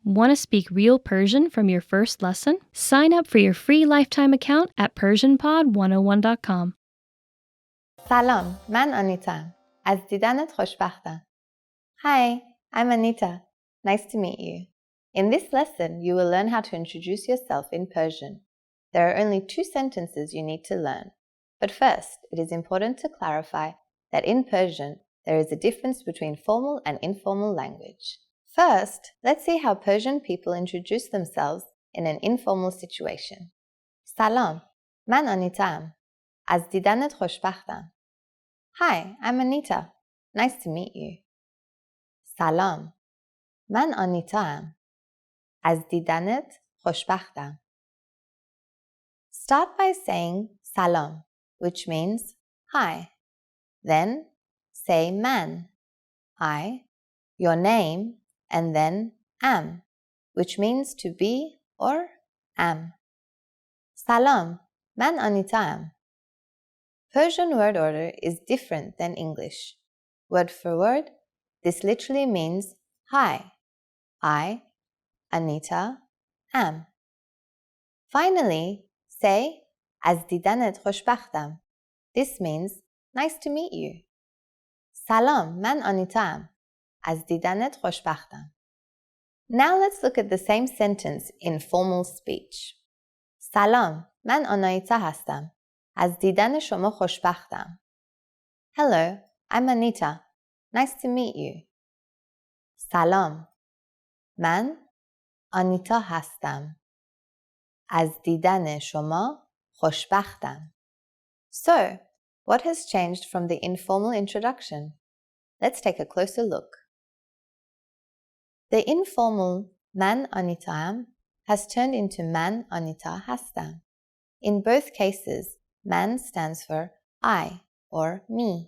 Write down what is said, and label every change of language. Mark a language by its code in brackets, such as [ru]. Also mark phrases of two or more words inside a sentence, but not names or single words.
[en] Want to speak real Persian from your first lesson? Sign up for your free lifetime account at PersianPod101.com. [fa] سلام، من آنیتام. از دیدنت خوشبختم. [en] Hi, I'm Anita. Nice to meet you. In this lesson, you will learn how to introduce yourself in Persian. There are only 2 sentences you need to learn. But first, it is important to clarify that in Persian, there is a difference between formal and informal language. First, let's see how Persian people introduce themselves in an informal situation. [fa] سلام، من آنیتام. از دیدنت خوشبختم. [en] Hi, I'm Anita. Nice to meet you. [fa] سلام، من آنیتام. از دیدنت خوشبختم. [en] Start by saying salam, which means hi. Then say man, I, your name, and then am, which means to be or am. [fa] سلام، من آنیتام. [en] Persian word order is different than English. Word for word, this literally means hi, I, Anita, am. Finally, say [fa] از دیدنت خوشبختم. [en] This means nice to meet you. [fa] سلام، من آنیتام. از دیدنت خوشبختم. [en] Now let's look at the same sentence in formal speech. [fa] سلام، من آنیتا هستم. از دیدن شما خوشبختم. [en] Hello, I'm Anita. Nice to meet you. [fa] سلام، من آنیتا هستم. از دیدن شما خوشبختم. [en] So, what has changed from the informal introduction? Let's take a closer look. The informal [fa] من آنیتام [en] has turned into [fa] من آنیتا هستم. [en] In both cases, man stands for I or me.